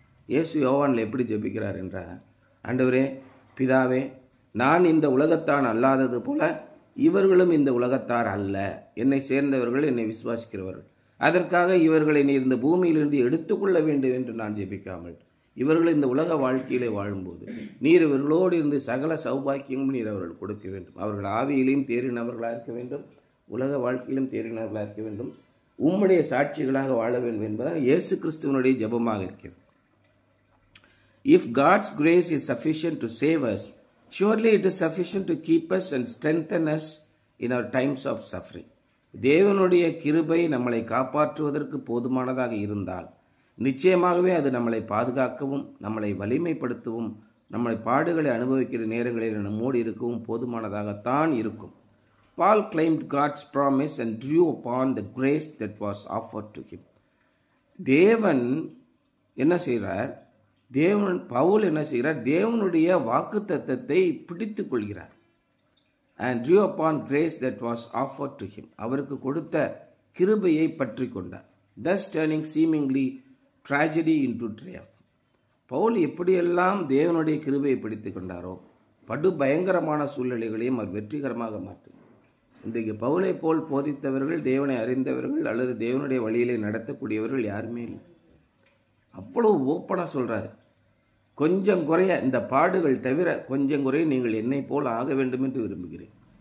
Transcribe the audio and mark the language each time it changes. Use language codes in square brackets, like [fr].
[ta] இயேசு யோவானில் எப்படி ஜெபிக்கிறார் என்றால், ஆண்டவரே பிதாவே, நான் இந்த உலகத்தான் அல்லாதது போல இவர்களும் இந்த உலகத்தார் அல்ல, என்னை சேர்ந்தவர்கள், என்னை விசுவாசிக்கிறவர்கள், அதற்காக இவர்களை நீர் இந்த பூமியிலிருந்து எடுத்துக்கொள்ள வேண்டும் என்று நான் ஜெபிக்காமல், இவர்கள் இந்த உலக வாழ்க்கையிலே வாழும்போது நீர் இவர்களோடு இருந்து சகல சௌபாக்கியமும் நீர் அவர்கள் கொடுக்க வேண்டும். அவர்கள் ஆவியிலையும் தேறினவர்களாக இருக்க வேண்டும், உலக வாழ்க்கையிலும் தேறினவர்களாக இருக்க வேண்டும், உம்முடைய சாட்சிகளாக வாழ வேண்டும் என்பதால் இயேசு கிறிஸ்துவனுடைய ஜெபமாக இருக்கிறது. [en] If God's grace is sufficient to save us, surely it is sufficient to keep us and strengthen us in our times of suffering. [ta] தேவனுடைய கிருபை நம்மளை காப்பாற்றுவதற்கு போதுமானதாக இருந்தால் நிச்சயமாகவே அது நம்மளை பாதுகாக்கவும் நம்மளை வலிமைப்படுத்தவும் நம்மளை பாடுகளை அனுபவிக்கிற நேரங்களில் நம்மோடு இருக்கவும் போதுமானதாகத்தான் இருக்கும். [en] Paul claimed God's promise and drew upon the grace that was offered to him. [ta] தேவன் என்ன செய்கிறார்? பவுல் என்ன செய்கிறார்? தேவனுடைய வாக்குத்தத்தத்தை பிடித்துக் கொள்கிறார். [en] And drew upon grace that was offered to him. [ta] அவருக்கு கொடுத்த கிருபையை பற்றி கொண்டார். [en] Thus turning seemingly tragedy into triumph. [ta] Pavul எப்படியெல்லாம் தேவனுடைய கிருபையை பிடித்துக் கொண்டாரோ படு பயங்கரமான சூழ்நிலைகளையும் அவர் வெற்றிகரமாக மாற்றினார். இன்றைக்கு பவுலை போல் போதித்தவர்கள், தேவனை அறிந்தவர்கள் அல்லது தேவனுடைய வழியிலே நடத்தக்கூடியவர்கள் யாருமே இல்லை. அவ்வளவு ஓப்பனாக சொல்றாரு. கொஞ்சம் குறைய இந்த பாடுகள் தவிர கொஞ்சம் குறைய நீங்கள் என்னை போல் ஆக வேண்டும் என்று விரும்புகிறேன்.